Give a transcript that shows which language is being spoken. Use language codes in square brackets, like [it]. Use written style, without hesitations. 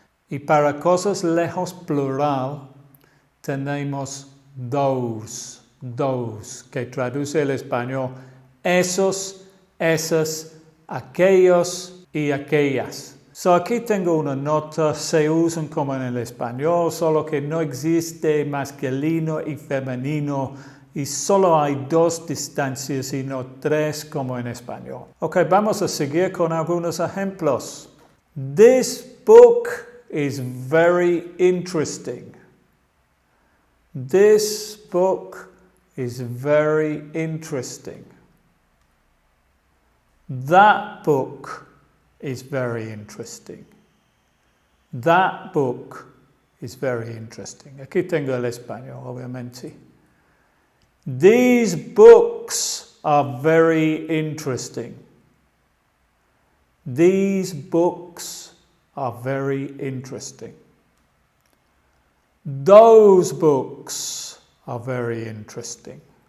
[es] Y para cosas lejos plural tenemos those, que traduce el español esos, esas, aquellos y aquellas. So aquí tengo una nota, se usan como en el español, solo que no existe masculino y femenino y solo hay 2 distancias y no 3 como en español. Ok, vamos a seguir con algunos ejemplos. [en] This book is very interesting. This book is very interesting. That book is very interesting. That book is very interesting. [es] Aquí tengo el español, obviamente. [en] These books are very interesting. These books are very interesting. Those books are very interesting.